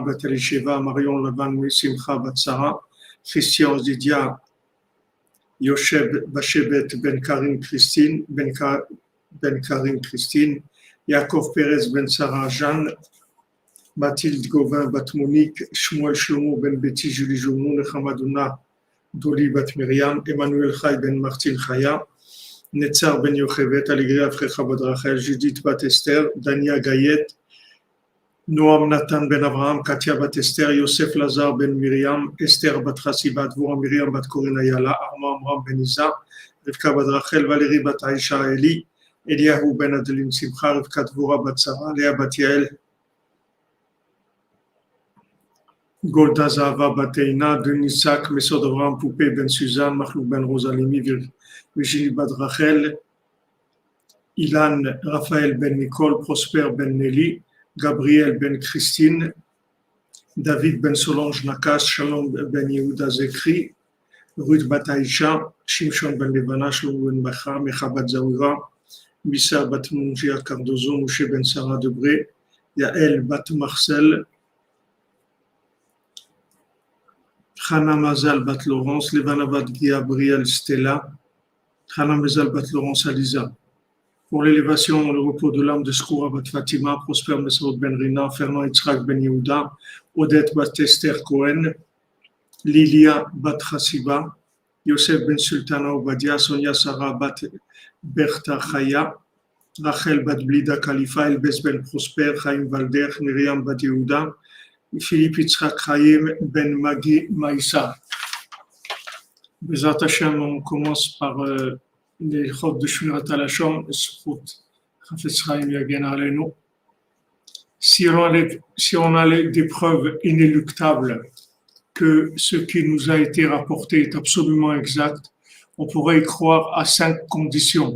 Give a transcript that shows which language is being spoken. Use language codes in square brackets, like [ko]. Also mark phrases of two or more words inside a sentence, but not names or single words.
[fr] Bat Elisheva, Marion Laban Simcha Bat Sarah, Christian Zidia, Yosheb Bachebet Ben Karim Christine, Ben Karim Christine, Yaakov Perez Ben Sarah Jeanne, Mathilde Gauvin Bat Monique, Shmuel Shlomo Ben Betty Julie Joumou, Nechamadouna Doli Bat Myriam, Emmanuel Chay Ben Martin Chaya, Netzar Ben Yochevet, Allegria Frecha Bat Rachel, Judith Bat Esther, Dania Gayet, Noam Nathan Ben Abraham, Katia Bat Esther, Yosef Lazar Ben Myriam, Esther Bat Chassi Bat Dvora, Myriam Bat Corinne Ayala, Armand Amram Ben Isa, Rivka Bat Rachel, Valérie Bat Aisha Eli, Eliyahu Ben Adeline Simcha, Rivka Dvora Bat Sarah, Léa Bat Yael, Golda Zahava Bateina, Denis Sak, Mesod Avraham Poupé Ben Suzanne, Mahlouk Ben Rosalimi, Virginie Bat Rachel, Ilan Raphaël Ben Nicole, Prosper Ben Nelly, Gabriel Ben Christine, David Ben Solange Nakas, Shalom Ben Yehuda Zekri, Ruth Bat Aisha, Shimshon Ben Levana, Shlomo Ben Bacha, Mecha Bat Zawira, Missa Bat Mungia Cardozo, Moshe Ben Sarah Debré, Yael Bat Marcel, Chana Mazal Bat Laurence, Levana Bat Gabriel Stella, Chana Mazal Bat Laurence Aliza. Pour l'élévation dans le repos de l'âme de Skoura Bat Fatima, Prosper Mesrod Ben Rina, Fernand Yitzhak Ben Yehuda, Odette Bat Esther Cohen, Lilia Bat Chassiba, Yosef Ben Sultana Obadia, Sonia Sarah Bat Bertha Chaya, Rachel Bat Blida Khalifa, Elbes Ben Prosper, Chaim Valder, Miriam Bat Yehuda, Philippe Yitzhak Chaim Ben Magi Maïssa. [he] Bezrat Hashem, [fr] on commence par les chod de Shmirat HaLashon, Sfut Chafetz Chaim [he] Yagen Aleinu. [fr] Si on a des preuves inéluctables que ce qui nous a été rapporté est absolument exact, on pourrait y croire à 5 conditions.